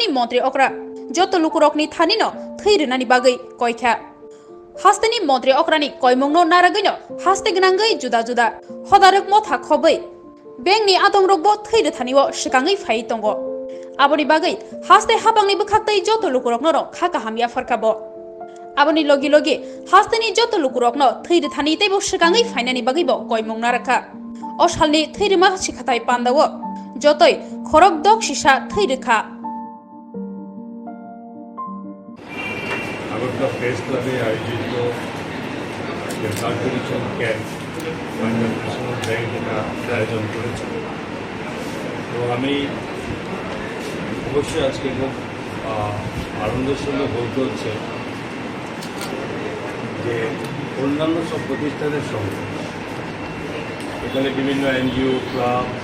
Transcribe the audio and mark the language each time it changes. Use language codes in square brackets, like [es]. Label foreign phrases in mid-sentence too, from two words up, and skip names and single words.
[trp] mantri okra joto lukurokni thanino Thwi rwnani bagai koikha hastani mantri okrani koimongno naragaino haste gnangai juda juda hodarok motha khobai bengni atongrokbo Thwi rothaniwo sikangai phai tongo aboni bagai haste hapangni bkhaktai joto lukurokno khaka hamya farkabo aboni logi logi hastani joto lukurokno Thwi rothani teibo sikangai phainani bagaibo koimong narakha o salni Thwi rwma sikhathai pandawo jotoi khorok dok sisa Thwi rwkha [bn] আগরতলা প্রেস ক্লাবে আয়োজিত [en] blood donation camp [bn] পাঞ্জাব ন্যাশনাল ব্যাংক এটা আয়োজন করেছে তো আমি অবশ্যই আজকে খুব আনন্দের সঙ্গে বলতে হচ্ছে যে অন্যান্য সব প্রতিষ্ঠানের সঙ্গে এখানে বিভিন্ন [en] NGO club